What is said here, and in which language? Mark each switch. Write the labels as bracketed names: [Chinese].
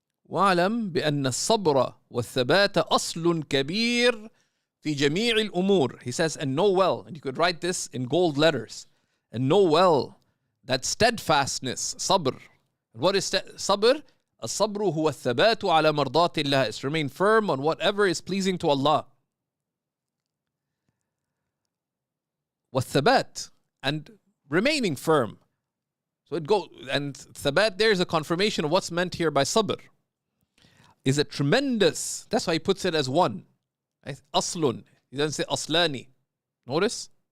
[Arabic] وَاعْلَمْ بِأَنَّ الصَّبْرَ وَالثَّبَاتَ أَصْلٌ كَبِيرٌ فِي جَمِيعِ الْأُمُورِ. [English] He says, and know well, and you could write this in gold letters, and know well that steadfastness, sabr. What is sabr? [Arabic] الصبر هو الثبات على مرضات الله. [English] Is to remain firm on whatever is pleasing to Allah. [Arabic] والثبات, [English] and remaining firm. So it goes, and thabat, there's a confirmation of what's meant here by sabr. Is a tremendous, that's why he puts it as one. Aslun. He doesn't say aslani. Notice?